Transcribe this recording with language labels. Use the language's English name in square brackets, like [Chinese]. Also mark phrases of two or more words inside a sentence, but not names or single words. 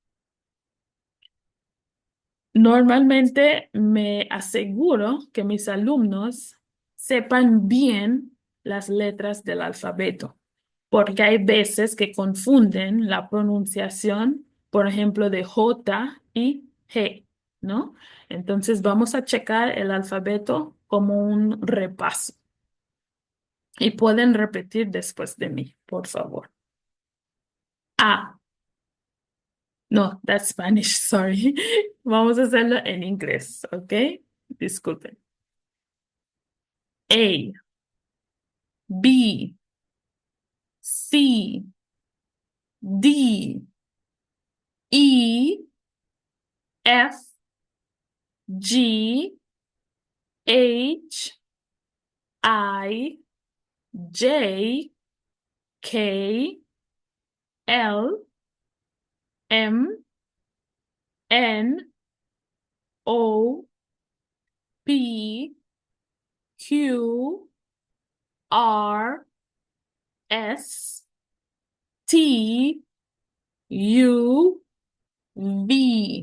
[Spanish] Normalmente me aseguro que mis alumnos sepan bien las letras del alfabeto, porque hay veces que confunden la pronunciación, por ejemplo, de J y G, ¿no? Entonces vamos a checar el alfabeto como un repaso y pueden repetir después de mí, por favor. A. No, [English] that's Spanish, sorry. [Spanish] Vamos a hacerlo en inglés, ¿ok? Disculpen. [English] A, B, C, D, E, F, G, H, I, J, K, L, M, N, O, P, Q, R, S, T, U, V.